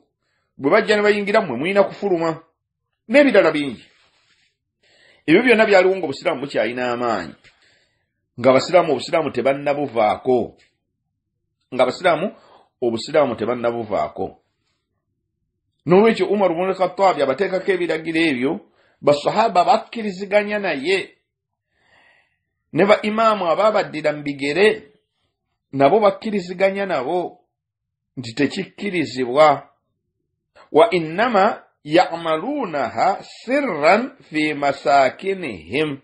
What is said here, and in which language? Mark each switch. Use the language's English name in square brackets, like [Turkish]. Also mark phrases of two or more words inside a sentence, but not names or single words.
[Ganda] Bwe bajja ne bayingira mmwe mulina kufuluma n'ebirala bingi. Ebyo byonna byaliwo ng'Obusiraamu bukyalina amaanyi, Obusiraamu tebannabuvaako. Obusiraamu tebannabuvaako. N'olwekyo Umar ibn al-Khattab abateekako ebiragiro ebyo, basahaba bakkiriziganya naye. Ne ba imaamu abaabaddira mu bigere nabo bakkiriziganya nabo nti tekikkirizibwa. [Arabic] وإنما يعملونها سرا في مساكنهم.